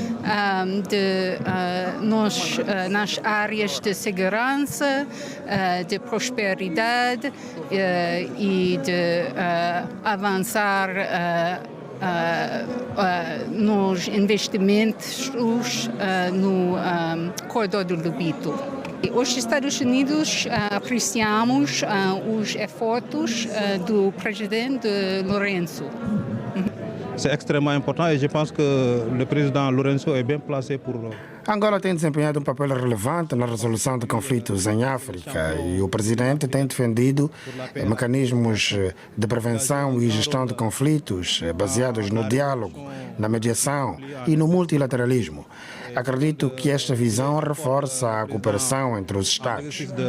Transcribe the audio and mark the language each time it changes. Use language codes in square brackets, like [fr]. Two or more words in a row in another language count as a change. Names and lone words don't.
[pt] nas áreas de segurança, de prosperidade e de avançar nos investimentos no corredor do Lobito. Os Estados Unidos apreciamos os esforços do presidente Lourenço. [fr] c'est extrêmement important et je pense que le président Lourenço est bien placé pour... [pt] Angola tem desempenhado um papel relevante na resolução de conflitos em África e o presidente tem defendido mecanismos de prevenção e gestão de conflitos baseados no diálogo, na mediação e no multilateralismo. Acredito que esta visão reforça a cooperação entre os Estados.